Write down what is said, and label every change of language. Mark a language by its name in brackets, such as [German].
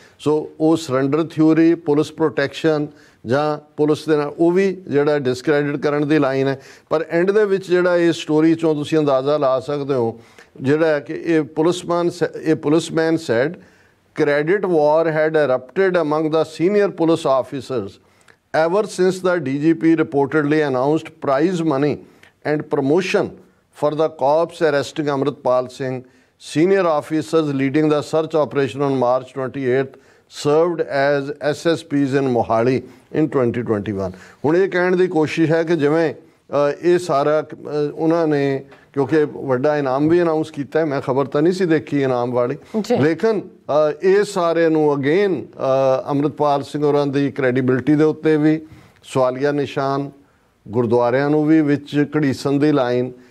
[Punjabi] ਸੋ ਉਹ surrender theory, police protection ਜਾਂ police ਦੇ ਨਾਲ ਉਹ ਵੀ ਜਿਹੜਾ ਡਿਸਕ੍ਰੈਡਿਟ ਕਰਨ ਦੀ ਲਾਈਨ ਹੈ। ਪਰ ਐਂਡ ਦੇ ਵਿੱਚ ਜਿਹੜਾ ਇਸ ਸਟੋਰੀ 'ਚੋਂ ਤੁਸੀਂ ਅੰਦਾਜ਼ਾ ਲਾ ਸਕਦੇ ਹੋ ਜਿਹੜਾ ਕਿ ਇਹ policeman sad [English] credit war had erupted among the senior police officers ever since the DGP reportedly announced prize money and promotion for the cops arresting Amritpal Singh, senior officers leading the search operation on March 28th served as SSPs in Mohali in 2021। [Punjabi] ਹੁਣ ਇਹ ਕਹਿਣ ਦੀ ਕੋਸ਼ਿਸ਼ ਹੈ ਕਿ ਜਿਵੇਂ ਇਹ ਸਾਰਾ ਉਹਨਾਂ ਨੇ ਕਿਉਂਕਿ ਵੱਡਾ ਇਨਾਮ ਵੀ ਅਨਾਉਂਸ ਕੀਤਾ ਹੈ, ਮੈਂ ਖਬਰ ਤਾਂ ਨਹੀਂ ਸੀ ਦੇਖੀ ਇਨਾਮ ਵਾਲੀ, ਲੇਕਿਨ ਇਹ ਸਾਰੇ ਨੂੰ ਅਗੇਨ ਅੰਮ੍ਰਿਤਪਾਲ ਸਿੰਘ ਹੋਰਾਂ ਦੀ ਕ੍ਰੈਡੀਬਿਲਿਟੀ ਦੇ ਉੱਤੇ ਵੀ ਸਵਾਲੀਆ ਨਿਸ਼ਾਨ, ਗੁਰਦੁਆਰਿਆਂ ਨੂੰ ਵੀ ਵਿੱਚ ਘੜੀਸਣ ਦੀ ਲਾਈਨ।